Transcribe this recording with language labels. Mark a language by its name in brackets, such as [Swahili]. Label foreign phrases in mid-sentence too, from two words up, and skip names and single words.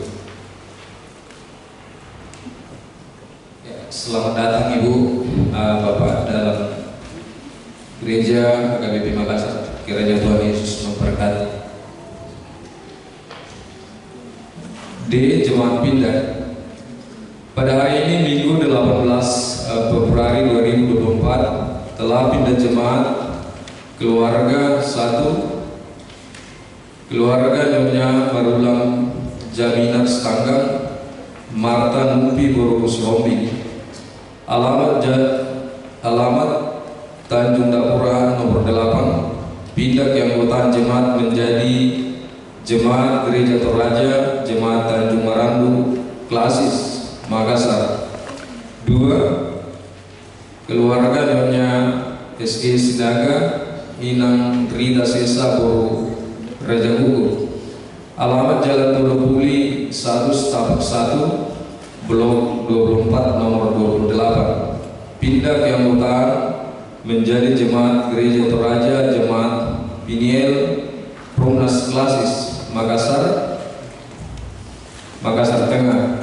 [Indonesian] Ya, selamat datang Ibu, Bapak dalam Gereja HKBP Makassar. Kiranya Tuhan Yesus memberkati. D. Jemaat pindah. Pada hari ini Minggu 18 Februari 2024 telah pindah jemaat keluarga 1, keluarga Nyonya Marulam Jaminar Setanggang, Marta Numpi Boru Sombi, alamat Tanjung Dapura nomor 8, pindah keanggotaan jemaat menjadi Jemaat Gereja Toraja Jemaat Tanjung Marandu Klasis Makassar. 2. Keluarga Nyonya SG Sinaga Inang Rita Sesa Boru Raja Hukum, alamat Jalan Todopuli 1 Setapak 1 Blok 24 nomor 28, pindah keanggotaan menjadi Jemaat Gereja Toraja Jemaat Piniel Promnas Klasis Makassar Tengah.